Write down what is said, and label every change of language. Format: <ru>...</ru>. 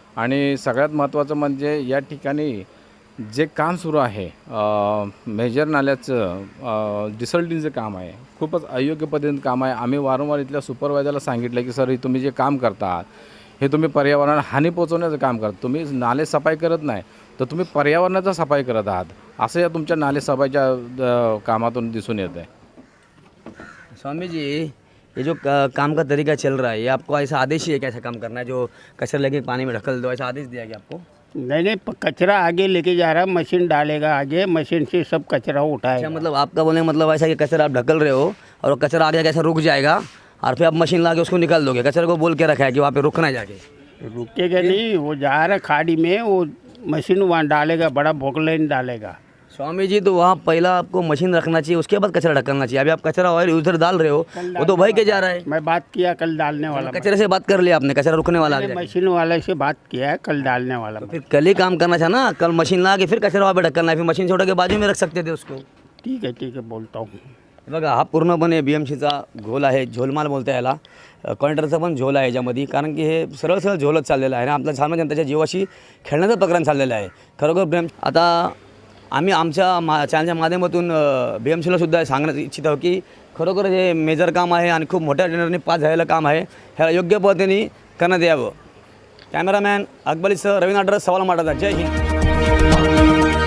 <mr>आणि सगळ्यात महत्त्वाचं म्हणजे या ठिकाणी जे काम सुरू आहे मेजर नाल्याचं डिसल्टिंगचं काम आहे, खूपच अयोग्य पद्धतीनं काम आहे। आम्ही वारंवार इथल्या सुपरवायझरला सांगितलं की सर, तुम्ही जे काम करता आहात हे तुम्ही पर्यावरणाला हानी पोचवण्याचं काम करता, तुम्ही नाले सफाई करत नाही तर तुम्ही पर्यावरणाचा सफाई करत आहात, असं या तुमच्या नाले सफाईच्या कामातून दिसून येत आहे।</mr> <hi>स्वामी जी, ये जो काम का तरीका चल रहा है, ये आपको ऐसा आदेश ही है कैसा काम करना है, जो कचरा लेके पानी में ढकल दो, ऐसा आदेश दिया गया आपको? नहीं नहीं, कचरा आगे लेके जा रहा, मशीन डालेगा आगे, मशीन से सब कचरा अच्छा, उठाएगा। मतलब आपका बोलने का मतलब ऐसा कि कचरा आप ढकल रहे हो और वो कचरा आगे कैसा रुक जाएगा और फिर आप मशीन ला के उसको निकाल दोगे। कचरे को बोल के रखा है कि वहाँ पे रुकना है जाके। रुकेगा नहीं, वो जा रहा खाड़ी में, वो मशीन वहाँ डालेगा, बड़ा बोकलाइन डालेगा। स्वामी जी, तो वहाँ पहला आपको मशीन रखना चाहिए, उसके बाद कचरा ढकलना चाहिए। अभी आप कचरा ऑयल उधर डाल रहे हो, वो तो बह के जा रहा है। मैं बात किया कल डालने वाला, कचरे से बात कर लिया आपने, कचरा रुकने वाला आ गया। मशीन वाले से बात किया है, कल डालने वाला। तो फिर कल ही काम करना था ना, कल मशीन ला के फिर कचरा वहाँ पे ढकलना है, फिर मशीन छोड़ के बाजू में रख सकते थे उसको। ठीक है बोलता हूँ।</hi> <mr>बघा, हा पूर्णपणे BMCचा झोल आहे, झोलमाल बोलता याला. कॉन्ट्रॅक्टरचा पण झोल आहे याच्यामध्ये, कारण की हे सरळ सरळ झोलच चाललेलं आहे आणि आपल्या सामान्य जनतेच्या जीवाशी खेळण्याचं प्रकरण चाललेलं आहे. खरोखर प्रेम, आता आम्ही आमच्या चॅनलच्या माध्यमातून BMCला सुद्धा सांगण्यात इच्छित आहोत की खरोखर हे मेजर काम आहे आणि खूप मोठ्या टेंडरने पास झालेलं काम आहे, ह्याला योग्य पद्धतीने करण्यात यावं. कॅमेरामॅन अकबलीसह रवींद्र सवाल माटाचा. जय हिंद.</mr>